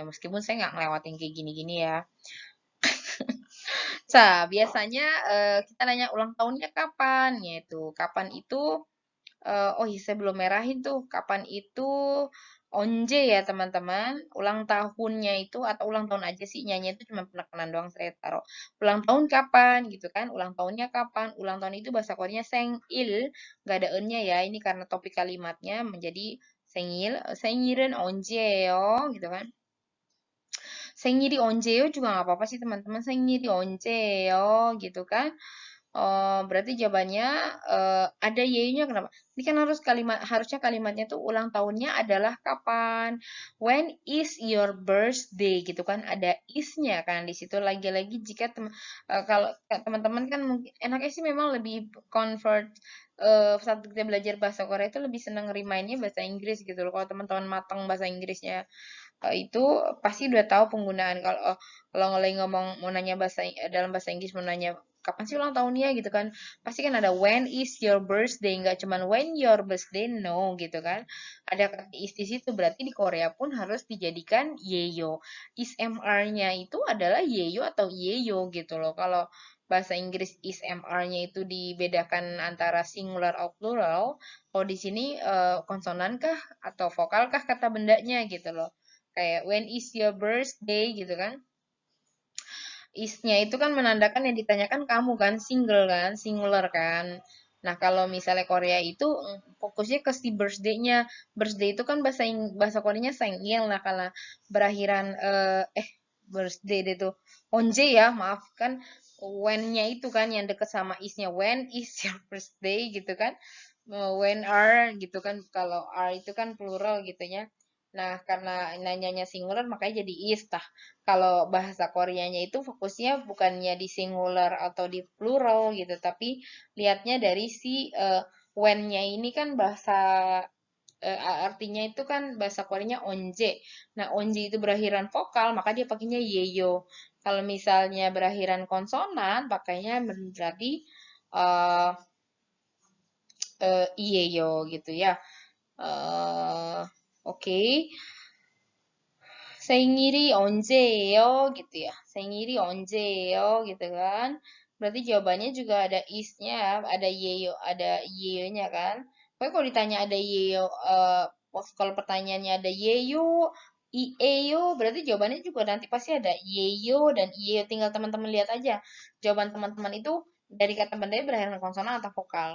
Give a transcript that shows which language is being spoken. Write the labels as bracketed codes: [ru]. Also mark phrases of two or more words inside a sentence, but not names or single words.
[id] Meskipun saya nggak ngelewatin kayak gini-gini ya. Biasanya kita nanya ulang tahunnya kapan, yaitu kapan itu oh iya saya belum merahin tuh kapan itu onje ya teman-teman. Ulang tahunnya itu atau ulang tahun aja sih nyanyi itu cuma penekanan doang saya taruh. Ulang tahun kapan gitu kan? Ulang tahunnya kapan? Ulang tahun itu bahasa Koreanya sengil, nggak ada ennya ya. Ini karena topik kalimatnya menjadi sengil. [ko] Sengil은 언제예요? [id] gitu kan. [ko] 생일이 언제예요? [id] juga nggak apa-apa sih teman-teman. [ko] 생일이 언제예요? [id] gitu kan. Berarti jawabannya ada y-nya kenapa? Ini kan harusnya kalimatnya tuh ulang tahunnya adalah kapan? [en] When is your birthday [id] gitu kan? Ada is-nya kan di situ lagi-lagi jika kalau teman-teman kan mungkin enaknya sih memang lebih convert saat kita belajar bahasa Korea itu lebih seneng remind-nya bahasa Inggris gitu loh. Kalau teman-teman matang bahasa Inggrisnya itu pasti udah tahu penggunaan kalau lagi ngomong mau nanya dalam bahasa Inggris mau nanya kapan sih ulang tahunnya gitu kan pasti kan ada [en] when is your birthday [id] nggak cuman [en] when your birthday no [id] gitu kan ada kata is di situ berarti di Korea pun harus dijadikan yeyo is mr-nya itu adalah yeyo atau yeyo gitu loh kalau bahasa Inggris is mr-nya itu dibedakan antara singular atau plural kalau di sini konsonan kah atau vokal kah kata bendanya gitu loh kayak [en] when is your birthday [id] gitu kan Is-nya itu kan menandakan yang ditanyakan kamu kan, singular kan. Nah, kalau misalnya Korea itu fokusnya ke si birthday-nya. Birthday itu kan bahasa Koreanya sengil. Nah, kalau berakhiran birthday deh tuh. Onje ya, maaf kan when-nya itu kan yang deket sama is-nya. [en] When is your birthday [id] gitu kan. [en] When are [id] gitu kan. Kalau are itu kan plural gitu ya. Nah, karena nanyanya singular makanya jadi is. Tah, kalau bahasa Koreanya itu fokusnya bukannya di singular atau di plural gitu, tapi lihatnya dari si when-nya ini kan bahasa artinya itu kan bahasa Koreanya onje. Nah, onje itu berakhiran vokal, maka dia pakainya yeyo. Kalau misalnya berakhiran konsonan, pakainya menjadi uh, iyeyo gitu ya. Oke. [ko] 생일이 언제예요? [id] gitu ya. [ko] 생일이 언제예요? [id] gitu kan. Berarti jawabannya juga ada is-nya, ada yeyo, ada yeyo-nya kan. Pokoknya kalau ditanya ada yeyo, kalau pertanyaannya ada yeyo, ieyo, berarti jawabannya juga nanti pasti ada yeyo dan ieyo. Tinggal teman-teman lihat aja. Jawaban teman-teman itu dari kata bendanya berakhir konsonan atau vokal.